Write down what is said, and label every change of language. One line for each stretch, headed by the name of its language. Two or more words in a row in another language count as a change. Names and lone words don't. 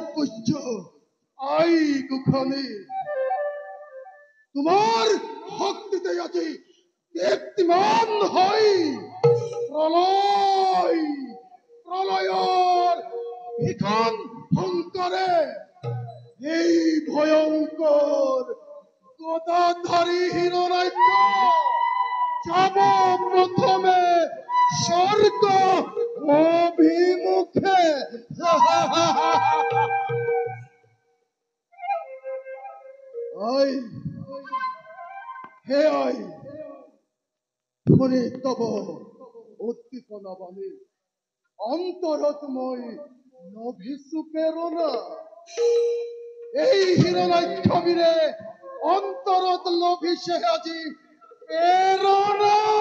Assamese: পূজ্য আই গুখানি তোমার ভক্তিতে আজি দীপ্তিমান হই প্রলয় প্রলয়র ভীষণ ভঙ্করে এই ভয়ঙ্কর গদাধারী হিরণ্যাক্ষ যাব প্রথমে স্বর্গ অভিমুখে। আই হে আই শুনি তব উদ্দীপনা বাণী অন্তরত মই নভিসু প্রেরণা এই হিরণ্যাক্ষ বীরে অন্তরত লভিছে আজি প্রেরণা